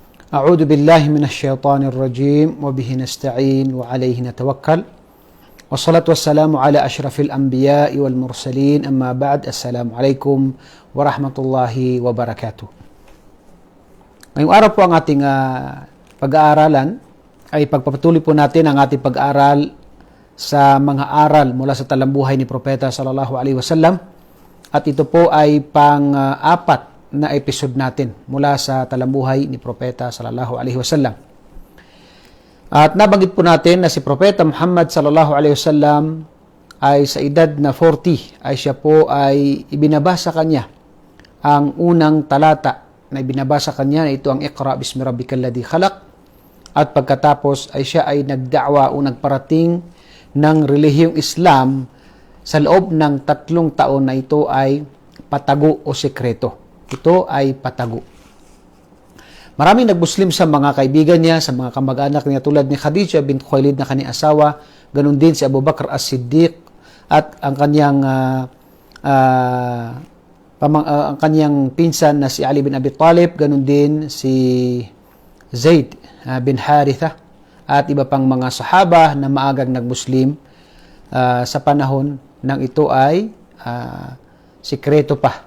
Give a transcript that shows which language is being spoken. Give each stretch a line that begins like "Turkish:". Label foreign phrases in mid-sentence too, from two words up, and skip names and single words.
Arabic: أعوذ بالله من الشيطان الرجيم وبه نستعين وعليه نتوكل والصلاة والسلام على أشرف الأنبياء والمرسلين أما بعد السلام عليكم ورحمة الله وبركاته.
Filipino: Ngayong araw po ang ating pag-aaralan ay pagpapatuloy po natin ang ating pag-aaral sa mga aral mula sa talambuhay ni Propeta
Arabic: صلى الله عليه وسلم
Filipino: at ito po ay pang-apat na episode natin mula sa talambuhay ni Propeta
Arabic: صلى الله عليه وسلم.
Filipino: At nabanggit po natin na si Propeta Muhammad
Arabic: صلى الله عليه وسلم
Filipino: ay sa edad na 40 ay siya po ay ibinabasa kanya ang unang talata na ibinabasa kanya na ito ang
Arabic: اقرأ باسم ربك الذي خلق,
Filipino: at pagkatapos ay siya ay nagda'wa o nagparating ng relihiyong Islam sa loob ng 3 taon na ito ay patago o sekreto. Ito ay patago. Maraming nagmuslim sa mga kaibigan niya, sa mga kamag-anak niya tulad ni Khadija bint Khuwailid na kanyang asawa, ganun din si Abu Bakr as-Siddiq at ang kanyang pinsan na si Ali bin Abi Talib, ganun din si Zaid bin Haritha at iba pang mga sahaba na maagang nagmuslim sa panahon nang ito ay sikreto pa.